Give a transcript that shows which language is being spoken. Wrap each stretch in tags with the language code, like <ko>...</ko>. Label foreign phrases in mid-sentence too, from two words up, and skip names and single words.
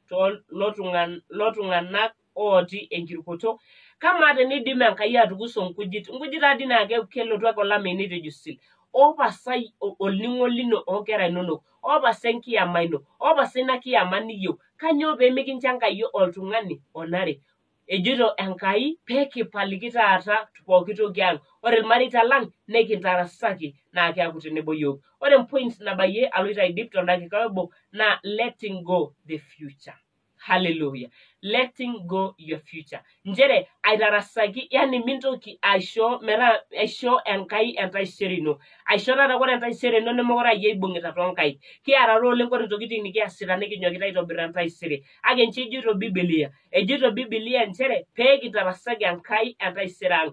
<mas>lotung'anak ooti enkirukoto kama teneidim Enkai atukuso nkujit taadi naa kelotu ake olameyu neitejo sil opasai olningo lino onkera inonok, opasa enkiyama ino, opasa ina kiyama niyieu. Kanyoo pemikincho Enkai oltung'ani onare? Ejito Enkai pekipaliki taata pooki toki ang. Ore irmareita lang nekintarasaki naa keaku tenebo yiok. Ore point nabayie aloito aidip tondakika obo na</mas> <en>letting go the future. Hallelujah. Letting go your future.</en> <mas>Njere aitarasaki, yani mintoki aisho Enkai entaisere ino. Aisho taata ore entaisere ino nemekure ayie ibung'ita toonkaik. Kiata oleng ore ntokitin nikiasita nikinyokita aitobir entaisere. Ake nche ejito Biblia. Ejito Biblia njere pekitarasaki Enkai entaisere ang.</mas>